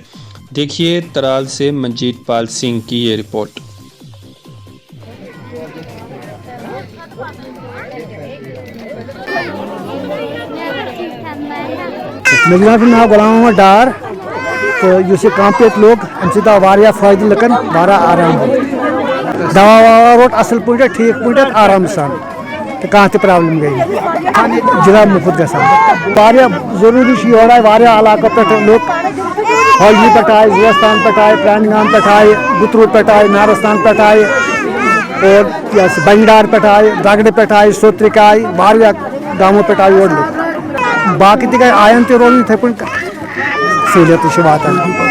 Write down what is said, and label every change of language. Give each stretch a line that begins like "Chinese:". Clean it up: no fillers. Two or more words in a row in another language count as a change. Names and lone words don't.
Urdu: دیکھیے ترال سے منجیت پال سنگھ کی یہ رپورٹ۔
Kashmiri: میرا ناو غلام محمد ڈار تو اس کیمپ ییٚتہِ لوگ امہِ سۭتۍ آو واریاہ فٲیدٕ لُکن واریاہ آرام دوا ووا روٹ اصل پٲٹھۍ ٹھیٖک پٲٹھۍ آرام سان تہٕ کانٛہہ تہِ پرابلم گٔے نہٕ جناب مُفت گژھان واریاہ ضروٗری چھُ یور آیہِ واریاہ علاقو پٮ۪ٹھ لُکھ ہٲجی پٮ۪ٹھ آیہِ زوستان پٮ۪ٹھ آیہِ پرانہِ گام پٮ۪ٹھ آیہِ گُتروٗ پٮ۪ٹھ آیہِ نارستان پٮ۪ٹھ آیہِ اور بنڈار پٮ۪ٹھ آیہِ دگڑٕ پٮ۪ٹھ آیہِ سوترِک آیہِ واریاہ گامو پٮ۪ٹھ آیہِ یور لُکھ باقٕے تہِ گٔے آین تہِ روزُن یِتھٕے پٲٹھۍ سہوٗلیت چھِ واتان